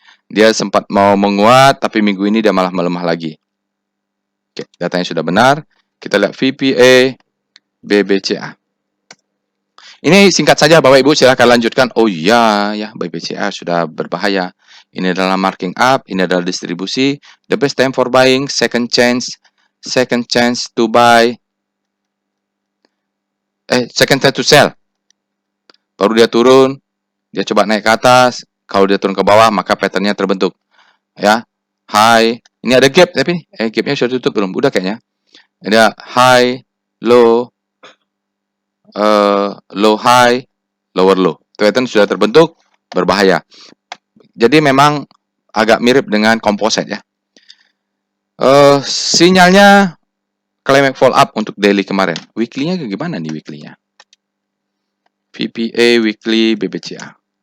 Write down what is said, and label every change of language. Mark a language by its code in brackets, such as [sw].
[id] Dia sempat mau menguat, tapi minggu ini dia malah melemah lagi. Oke, datanya sudah benar. Kita lihat VPA BBCA. Ini singkat saja Bapak Ibu, silahkan lanjutkan. Oh iya, ya BBCA sudah berbahaya. Ini adalah marking up, ini adalah distribusi. [en] The best time for buying, second chance to buy. Second chance to sell. [id] Baru dia turun, dia coba naik ke atas. Kalau dia turun ke bawah, maka patternnya terbentuk. Ya, high. Ini ada gap tapi gapnya sudah tutup belum? Udah kayaknya. Ada high, low, low high, lower low. Pattern sudah terbentuk, berbahaya. Jadi memang agak mirip dengan composite ya. Sinyalnya climax fall up untuk daily kemarin. Weekly-nya gimana nih weekly-nya? VPA weekly BBCA.